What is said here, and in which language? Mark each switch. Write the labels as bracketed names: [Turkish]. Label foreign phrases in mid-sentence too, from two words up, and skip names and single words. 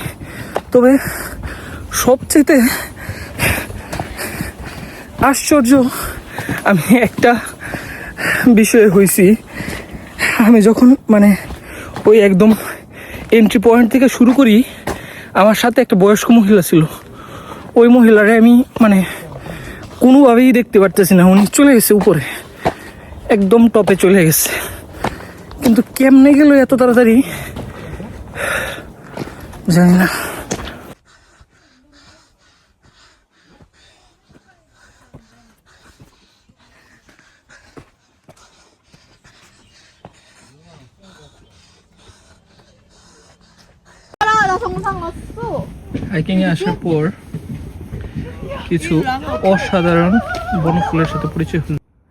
[Bangla] তবে সবচেয়ে আশ্চর্য আমি একটা বিষয়ে হয়েছি, আমি যখন মানে ওই একদম [English] entry point [Bangla] থেকে শুরু করি, আমার সাথে একটা বয়স্ক মহিলা ছিল। ওই মহিলারে আমি মানে কোনোভাবেই দেখতে পারতেছি না, উনি চলে গেছে উপরে, একদম টপে চলে গেছে। কিন্তু কেমনে গেল এত তাড়াতাড়ি জানি না। [Korean] 나 정상 왔어. [Bangla] হাইকিংয়ে আসার পর কিছু অসাধারণ বনফুলের সাথে পরিচয় হল।